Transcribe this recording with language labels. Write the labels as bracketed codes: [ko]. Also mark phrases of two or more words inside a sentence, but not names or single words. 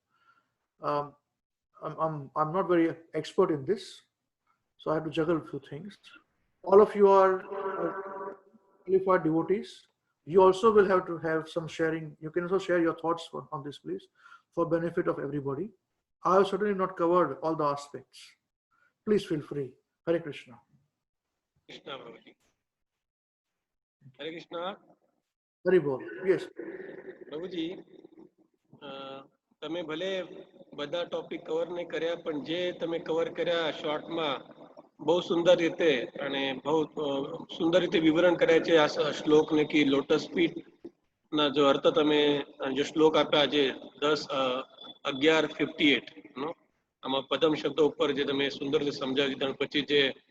[en] I'm not very expert in this, so I have to juggle a few things. All of you are qualified devotees. You also will have to have some sharing. You can also share your thoughts on this, please, for benefit of everybody. I have certainly not covered all the aspects. Please feel free. Hare Krishna. Krishna Prabhuji. Hare Krishna. Hare Bol. Yes. [gu] પ્રભુજી તમે ભલે બધા [en] topic cover [gu] નહીં કર્યા પણ જે તમે કવર કર્યા શોર્ટમાં બહુ સુંદર રીતે અને બહુ સુંદર રીતે વિવરણ કર્યા છે આ શ્લોકને કે [en] lotus feet [gu] ના જો અર્થ તમે જો શ્લોક આપ્યા જે 10:11:58 નો આમાં પદમ શબ્દ ઉપર જે તમે સુંદર રીતે સમજાવી દીધા પછી જે